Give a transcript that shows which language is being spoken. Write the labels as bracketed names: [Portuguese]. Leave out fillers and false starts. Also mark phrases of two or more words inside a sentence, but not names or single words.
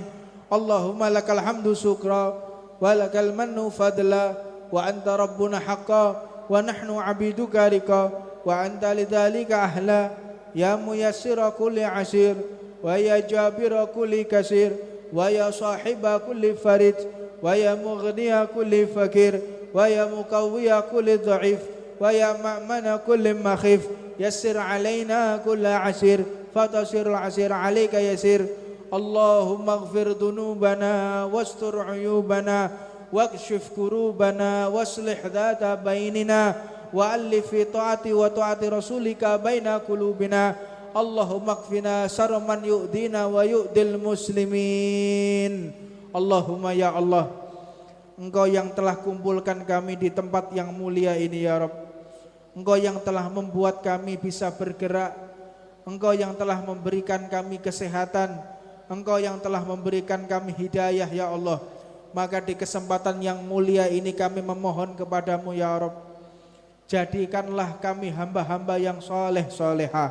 [Arabic] اللهم لك الحمد شكرا ولك المن فضلا وأنت ربنا حقا ونحن عبيدك رقا وأنت لذلك أهل يا ميسر كل عسير ويا جابر كل كسير ويا صاحب كل فريد ويا مغني كل فقير ويا مقوي كل ضعيف ويا مأمن كل مخيف يسر علينا كل عسير فتيسير العسير عليك يسير. اللهم اغفر ذنوبنا واستر عيوبنا واكشف كروبنا وأصلح ذات بيننا وألف في طاعتي وطاعة رسولك بين قلوبنا. اللهم اكفنا شر من يؤذينا ويؤذي المسلمين. اللهم يا الله, [Indonesian] Engkau yang telah kumpulkan kami di tempat yang mulia ini [Arabic] يا رب. [Indonesian] Engkau yang telah membuat kami bisa bergerak, Engkau yang telah memberikan kami kesehatan, Engkau yang telah memberikan kami hidayah [Arabic] يا الله. [Indonesian] Maka di kesempatan yang mulia ini kami memohon kepadamu [Arabic] يا رب, [Indonesian] jadikanlah kami hamba-hamba yang soleh solehah.